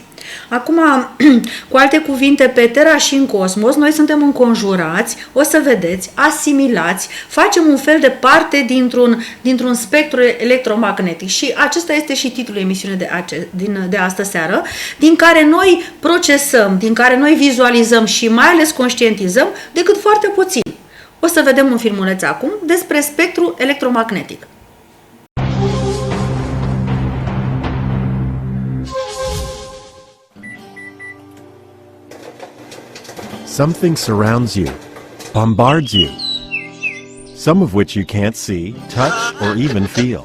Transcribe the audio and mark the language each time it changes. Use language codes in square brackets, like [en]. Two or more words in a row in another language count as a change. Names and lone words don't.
[ro] Acum, cu alte cuvinte, pe Terra și în cosmos, noi suntem înconjurați, o să vedeți, asimilați, facem un fel de parte dintr-un spectru electromagnetic. Și acesta este și titlul emisiunii de astă seară, din care noi procesăm, din care noi vizualizăm și mai ales conștientizăm decât foarte puțin. O să vedem un filmuleț acum despre spectrul electromagnetic. [en] Something surrounds you, bombards you, some of which you can't see, touch, or even feel.